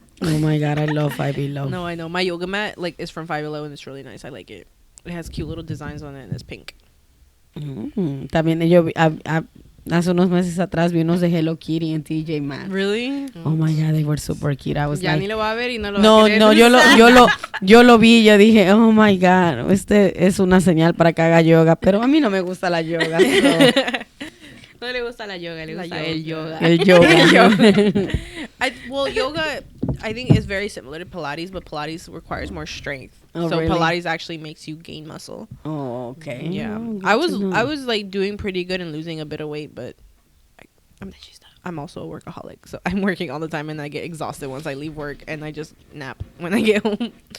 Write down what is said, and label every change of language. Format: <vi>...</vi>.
<en>Oh my god, I love Five Below. No, I know. My yoga mat like is from Five Below and it's really nice. I like it. It has cute little designs on it and it's pink.</en> <es>También yo hace unos meses atrás vi unos de Hello Kitty en TJ Maxx.</es> <en>Really? Oh my god, they were super cute. I was</en> <es>ya</es> <en>like,</en> <es>ni lo va a ver y no lo va a querer. No, yo lo vi y yo dije,</es> <en>oh my god,</en> <es>es una señal para que haga yoga, pero a mí no me gusta la yoga. No le gusta la yoga, le gusta el yoga. El yoga.</es> <en>Yoga, I think is very similar to Pilates, but Pilates requires more strength. Oh, so really? Pilates actually makes you gain muscle. Oh, okay. Yeah, Oh, I was like doing pretty good and losing a bit of weight, but I'm also a workaholic, so I'm working all the time and I get exhausted once I leave work and I just nap when I get home.</en>